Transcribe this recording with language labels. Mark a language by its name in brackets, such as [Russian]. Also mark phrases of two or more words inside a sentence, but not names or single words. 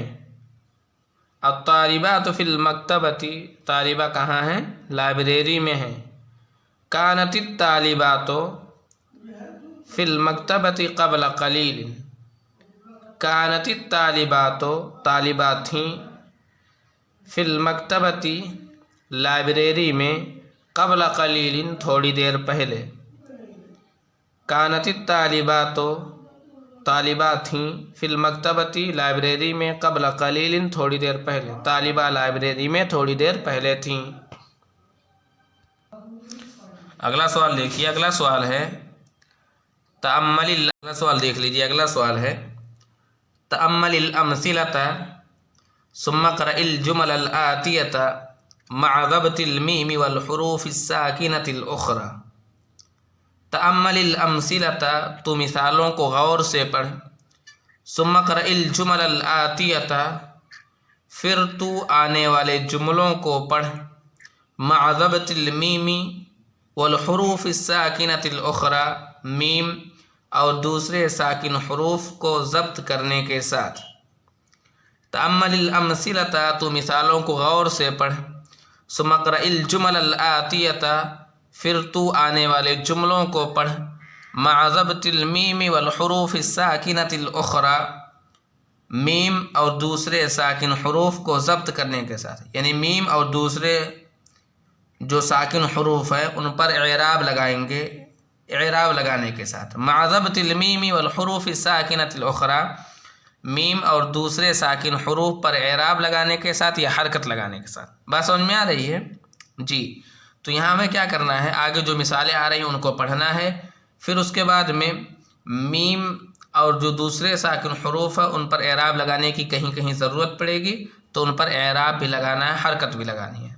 [Arabic] الطالبات في المكتبة [Hindi] तालिबा कहाँ हैं? लाइब्रेरी में हैं। [Arabic] كانت الطالبات في المكتبة قبل قليل, كانت الطالبات [Hindi] तालिबा थीं [Arabic] في المكتبة [Hindi] लाइब्रेरी में [Arabic] قبل قليل [Hindi] थोड़ी देर पहले। [Arabic] كانت الطالبات [Hindi] तालिबा थीं [Arabic] في المكتبة [Hindi] लाइब्रेरी में [Arabic] قبل قليل [Hindi] थोड़ी देर पहले। तालिबा लाइब्रेरी में थोड़ी देर पहले थीं। अगला सवाल देखिए। अगला सवाल है तअम्मलिल, अगला सवाल देख लीजिए। अगला सवाल है [Arabic] تأمل الأمثلة ثم اقرأ الجمل الآتية مع ضبط الميم والحروف الساكنة الأخرى. تأمل الأمثلة, [Hindi] तू मिसालों को गौर से पढ़। [Arabic] ثم اقرأ الجمل الآتية, [Hindi] फिर तू आने वाले जुमलों को पढ़। [Arabic] مع ضبط الميم والحروف الساكنة الأخرى, [Hindi] मीम और दूसरे साकिन हुरूफ को ज़ब्त करने के साथ। [Arabic] تأمل الأمثلة, [Hindi] तू मिसालों को गौर से पढ़। [Arabic] ثم اقرأ الجمل الآتية, [Hindi] फिर तू आने वाले जुमलों को पढ़। [Arabic] مع ضبط الميم والحروف الساكنة الأخرى, [Hindi] मीम और दूसरे साकिन हुरूफ को ज़ब्त करने के साथ, यानी मीम और दूसरे जो साकिन हुरूफ है उन पर इराब लगाएंगे, इराब लगाने के साथ। [Arabic] مع ضبط الميم والحروف الساكنة الأخرى, [Hindi] मीम और दूसरे साकिन हुरूफ पर इराब लगाने के साथ या हरकत लगाने के साथ। बात समझ में आ रही है जी? तो यहाँ हमें क्या करना है, आगे जो मिसालें आ रही हैं उनको पढ़ना है, फिर उसके बाद में मीम और जो दूसरे साकिन हुरूफ है उन पर इराब लगाने की कहीं कहीं ज़रूरत पड़ेगी तो उन पर इराब भी लगाना है, हरकत भी लगानी है।